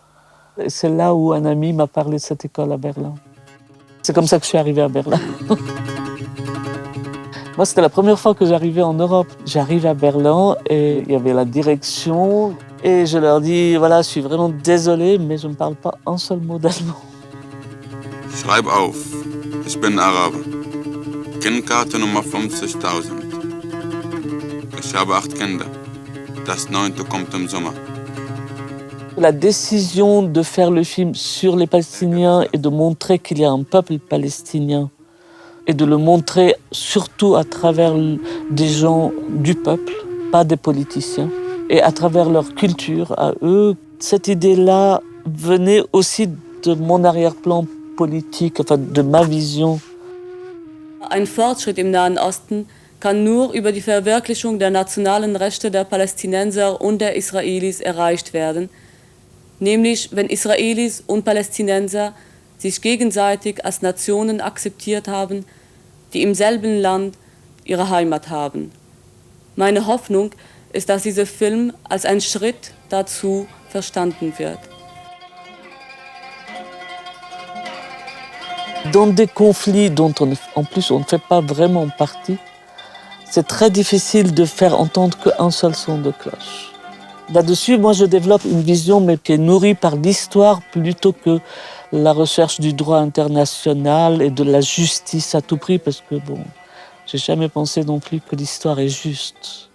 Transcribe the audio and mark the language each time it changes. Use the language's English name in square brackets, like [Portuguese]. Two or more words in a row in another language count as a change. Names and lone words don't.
[French] Et c'est là où un ami m'a parlé de cette école à Berlin. C'est comme ça que je suis arrivée à Berlin. Moi, c'était la première fois que j'arrivais en Europe. J'arrive à Berlin et il y avait la direction. Et je leur dis, voilà, je suis vraiment désolée, mais je ne parle pas un seul mot d'allemand. [German] Schreib auf, ich bin Araber. Kinderkarte Nummer 50.000. Ich habe 8 Kinder. Das 9. kommt im Sommer. [French] La décision de faire le film sur les Palestiniens et de montrer qu'il y a un peuple palestinien et de le montrer surtout à travers des gens du peuple, pas des politiciens, et à travers leur culture à eux, cette idée-là venait aussi de mon arrière-plan politique, enfin de ma vision. [German] Ein Fortschritt im Nahen Osten kann nur über die Verwirklichung der nationalen Rechte der Palästinenser und der Israelis erreicht werden, nämlich wenn Israelis und Palästinenser sich gegenseitig als Nationen akzeptiert haben, die im selben Land ihre Heimat haben. Meine Hoffnung ist, dass dieser Film als ein Schritt dazu verstanden wird. [French] Dans des conflits dont en plus on ne fait pas vraiment partie, c'est très difficile de faire entendre qu'un seul son de cloche. Là-dessus, moi, je développe une vision mais qui est nourrie par l'histoire plutôt que la recherche du droit international et de la justice à tout prix, parce que bon, j'ai jamais pensé non plus que l'histoire est juste.